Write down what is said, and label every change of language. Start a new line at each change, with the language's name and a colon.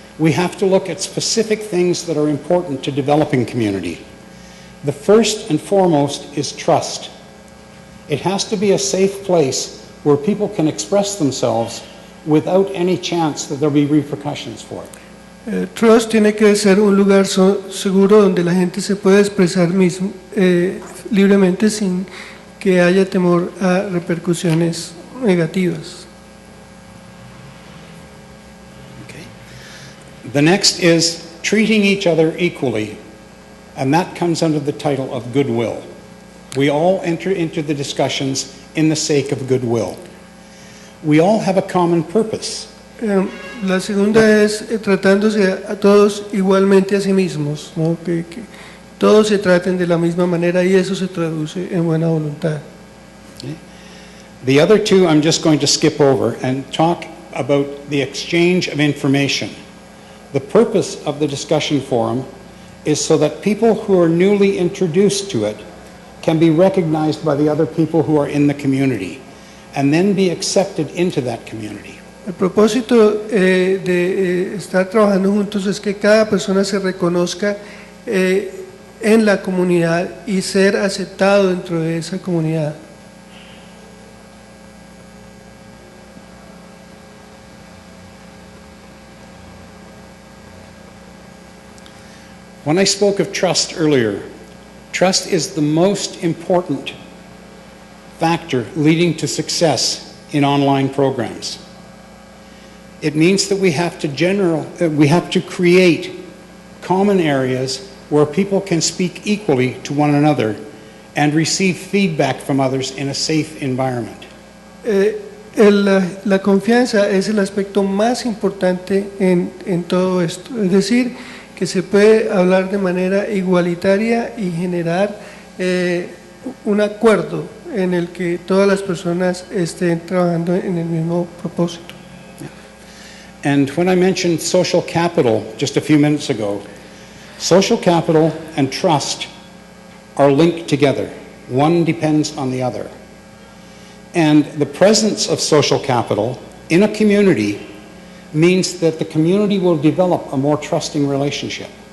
English: we have to look at specific things that are important to developing community. The first and foremost is trust. It has to be a safe place where people can express themselves without any chance that there'll be repercussions for it.
Spanish: Trust tiene que ser un lugar seguro donde la gente se pueda expresar libremente sin que haya temor a repercusiones negativas.
English: Okay. The next is treating each other equally, and that comes under the title of goodwill. We all enter into the discussions in the sake of goodwill. We all have a common purpose.
Spanish: La segunda es tratándose a todos igualmente a sí mismos, ¿no? Que todos se traten de la misma manera y eso se traduce en buena voluntad.
English: Okay. The other two I'm just going to skip over and talk about the exchange of information. The purpose of the discussion forum is so that people who are newly introduced to it can be recognized by the other people who are in the community and then be accepted into that community.
Spanish: El propósito de estar trabajando juntos es que cada persona se reconozca en la comunidad y ser aceptado dentro de esa comunidad.
English: When I spoke of trust earlier, trust is the most important factor leading to success in online programs. It means that we have to create common areas where people can speak equally to one another and receive feedback from others in a safe environment.
Spanish: La confianza es el aspecto más importante en todo esto, es decir, que se puede hablar de manera igualitaria y generar un acuerdo en el que todas las personas estén trabajando en el mismo propósito.
English: And when I mentioned social capital just a few minutes ago, social capital and trust are linked together. One depends on the other. And the presence of social capital in a community means that the community will develop a more trusting relationship.